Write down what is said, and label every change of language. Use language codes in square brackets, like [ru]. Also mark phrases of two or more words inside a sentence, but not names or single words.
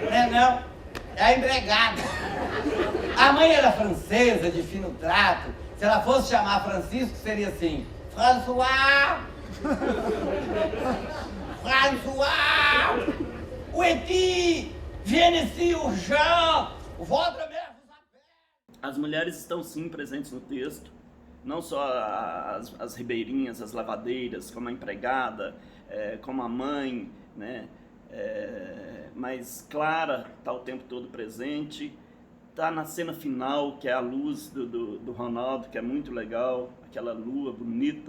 [pt] Não é não? É a empregada. A mãe era francesa, de fino trato. Se ela fosse chamar Francisco, seria assim: François! François! [fr] Où est-il? Viens ici, urgent! Votre mère vous appelle! [pt] As mulheres estão sim presentes no texto, não só as ribeirinhas, as lavadeiras, como a empregada, como a mãe, né? Mas Clara está o tempo todo presente, está na cena final, que é a luz do Ronaldo, que é muito legal, aquela lua bonita.